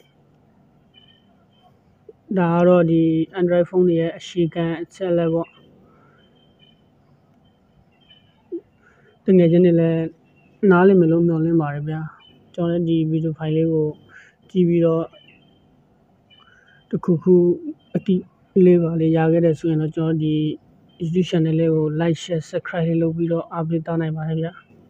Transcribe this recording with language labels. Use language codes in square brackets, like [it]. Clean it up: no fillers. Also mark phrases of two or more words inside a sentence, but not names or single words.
[my] ဒါကတော့ဒီ Android ဖုန်းတွေရဲ့အခြေခံအချက်လက်ပေါ့တကယ်ချင်းတွေလည်းနားလည်မယ်လို့မျှော်လင့်ပါတယ်ဗျာကျွန်တော်လည်းဒီဗီဒီယိုဖိုင်လေးကိုကြည့်ပြီးတော့တခုခုအတိလေးပါလေးရခဲ့တယ်ဆိုရင်တော့ကျွန်တော်ဒီ YouTube channel လေးကို [en] like share subscribe [my] လေးလုပ်ပြီးတော့အားပေးထားနိုင်ပါတယ်ဗျာ